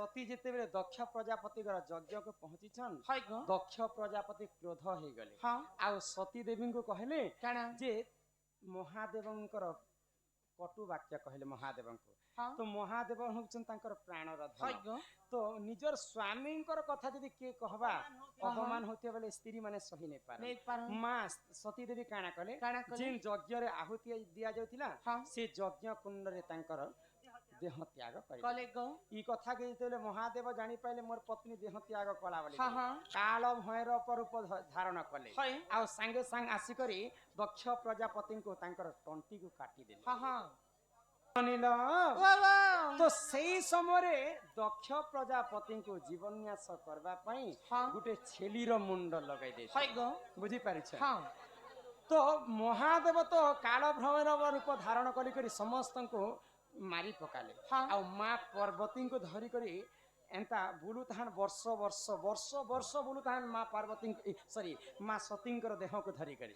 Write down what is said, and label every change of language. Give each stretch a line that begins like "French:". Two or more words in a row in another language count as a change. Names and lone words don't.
Odia: ଯେତେବେଳେ ଦକ୍ଷ ପ୍ରଜାପତିଙ୍କର ଯଜ୍ଞକୁ ପହଞ୍ଚିଛନ୍ ହାୟ ଗୋ ଦକ୍ଷ ପ୍ରଜାପତି କ୍ରୋଧ ହେଇଗଲେ हाँ ଆଉ ସତୀ ଦେବୀଙ୍କୁ କହିଲେ काना ଯେ ମହାଦେବଙ୍କର କଟୁ ବାକ୍ୟ କହିଲେ ମହାଦେବଙ୍କୁ हाँ ତ ମହାଦେବ ହଉଛନ୍ତି ତାଙ୍କର ପ୍ରାଣର हाय ଧନ गो ତ ନିଜର ସ୍ୱାମୀଙ୍କର କଥା ଯଦି କିଏ କହିବା ଅପମାନ ହଉଥିବା ବେଲେ ସ୍ତ୍ରୀ ମାନେ ସହି ନେଇ ପାରେ ନାହିଁ ପାର ମା ସତୀ ଦେବୀ କାଣା କଲେ କଣା କଲେ ଯେନ୍ ଯଜ୍ଞରେ ଆହୁତି ଦିଆଯାଉଥିଲା हाँ ସେ ଯଜ୍ଞ କୁଣ୍ଡରେ ତାଙ୍କର ଦେହ ତ୍ୟାଗ କରି କଲେ ଗୋ ଇ କଥା କେ ଯେତେବେଳେ ମହାଦେବ ଜାଣିପାରିଲେ ମୋର ପତ୍ନୀ ଦେହ ତ୍ୟାଗ କଲା ବୋଲି ହଁ ହଁ କାଳ ଭୈରବ ରୂପ ଧାରଣ କଲେ हाय ଆଉ ସାଙ୍ଗେ ସାଙ୍ଗେ ଆସିକରି ଦକ୍ଷ ପ୍ରଜାପତିଙ୍କୁ ତାଙ୍କର ତଣ୍ଟିକୁ କାଟିଦେଲେ ହଁ ହଁ ଅନିଲ ୱାହ ୱାହ ତ ସେଇ ସମୟରେ ଦକ୍ଷ ପ୍ରଜାପତିଙ୍କୁ ଜୀବନ୍ୟାସ କରିବା ପାଇଁ हाँ ଗୋଟେ ଛେଲିର ମୁଣ୍ଡ ଲଗାଇ ଦେଇଥିଲେ ହାୟ ଗୋ ବୁଝିପାରିଛ हाँ ତ ମହାଦେବ ତ କାଳ ଭୈରବ ରୂପ ଧାରଣ କରି ସମସ୍ତଙ୍କୁ ମାରି ପକାଲେ हाँ ଆଉ ମା ପାର୍ବତୀଙ୍କୁ ଧରିକରି ଏନ୍ତା ବୁଲୁଥାନ୍ ବର୍ଷ ବର୍ଷ ବର୍ଷ ବର୍ଷ ବୁଲୁଥାନ୍ ମା ପାର୍ବତୀଙ୍କୁ ସରି ମା ସତୀଙ୍କର ଦେହକୁ ଧରିକରି